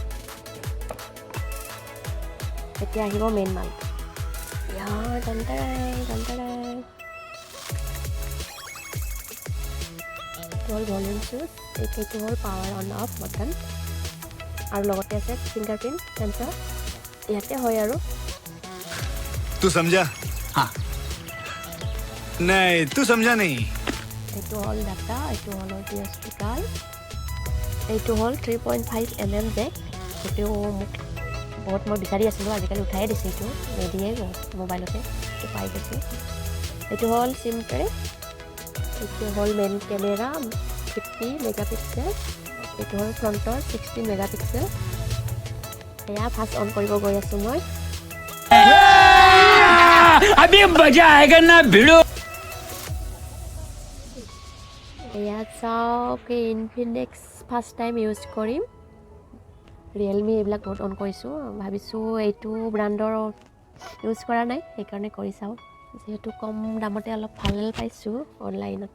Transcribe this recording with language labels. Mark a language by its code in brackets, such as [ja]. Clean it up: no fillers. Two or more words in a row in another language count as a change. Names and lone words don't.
[as] এতিয়া আহিব মেইন মাল। হ'ল [en] volume switch, [as] এইটো হ'ল [en] power on off button, [as] আৰু লগতে আছে [en] fingerprint sensor, [as] ইয়াতে হয় আৰু। [hi] तू समझा? हाँ। नहीं तू समझा नहीं। [as] এইটো হ'ল ডাটা, এইটো হ'ল স্পিকাৰ, এইটো হ'ল 3.5 mm জেক। সেইটো মোক বহুত মই বিচাৰি আছিলোঁ, আজিকালি উঠাই দিছে, এইটো নিদিয়ে মোবাইলতে, এইটো পাই গৈছে। এইটো হ'ল [en] SIM tray, [as] এইটো হ'ল [en] main camera 50 megapixel, [as] এইটো হ'ল ফ্ৰণ্টৰ 16 মেগাপিক্সেল। এয়া [en] first on [as] কৰিব গৈ আছোঁ মই। [hi] अभी मजा आएगा ना भिड़ो। [as] এয়া চাওক, ইনফিনিক্স [en] first time use [as] কৰিম। ৰিয়েলমি এইবিলাক বহুত অন কৰিছোঁ, ভাবিছোঁ এইটো ব্ৰাণ্ডৰ ইউজ কৰা নাই, সেইকাৰণে কৰি চাওঁ, যিহেতু কম দামতে অলপ ভাল পাইছোঁ অনলাইনতে।